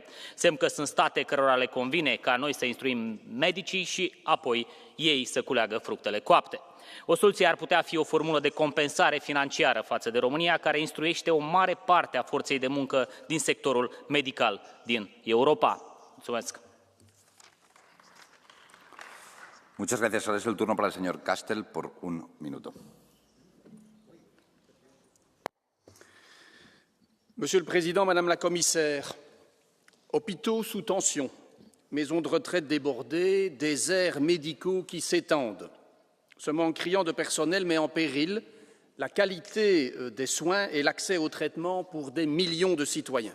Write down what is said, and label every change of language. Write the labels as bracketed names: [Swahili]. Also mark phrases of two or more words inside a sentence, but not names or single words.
[Romanian] Semn că sunt state cărora le convine ca noi să instruim medicii și apoi ei să culeagă fructele coapte. O soluție ar putea fi o formulă de compensare financiară față de România, care instruiește o mare parte a forței de muncă din sectorul medical din Europa. Mulțumesc! [Spanish] Muchas gracias. Ahora es el turno para el señor Castel por 1 minuto. [French] Monsieur le Président, Madame la Commissaire, hôpitaux sous tension, maisons de retraite débordées, déserts médicaux qui s'étendent. Ce manque criant de personnel met en péril la qualité des soins et l'accès aux traitements pour des millions de citoyens.